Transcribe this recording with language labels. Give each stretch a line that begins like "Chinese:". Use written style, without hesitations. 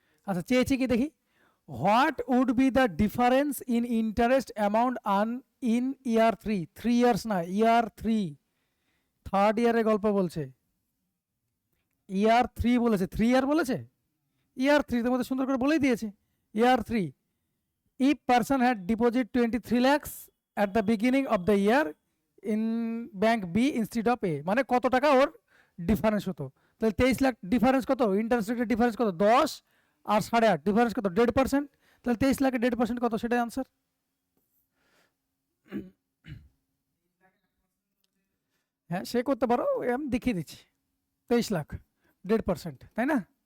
Bangla: আচ্ছা, চেয়েছি কি দেখি,
English: What would be the difference in interest amount An in year 3, 3 years না, ইয়ার 3, third ইয়ারের গল্প বলছে।
Bangla: ইয়ার 3 বলেছে, 3 ইয়ার বলেছে, ইয়ার 3 তোমাদের সুন্দর করে বলেই দিয়েছে।
English: year 3, if person had deposit 23 lakhs at the beginning of the year in bank B instead of A,
Bangla: মানে কত টাকা ওর ডিফারেন্স হতো? তাহলে 23 লাখ ডিফারেন্স কত, ইন্টারেস্ট রেটের ডিফারেন্স কত, 10 আর 8.5 ডিফারেন্স কত, 1.5%। তাহলে 23 লাখের 1.5% কত, সেটাই আনসার। হ্যাঁ, সে করতে পারো, আমি দেখিয়ে দিচ্ছি। 23 লাখ 1.5%, তাই না?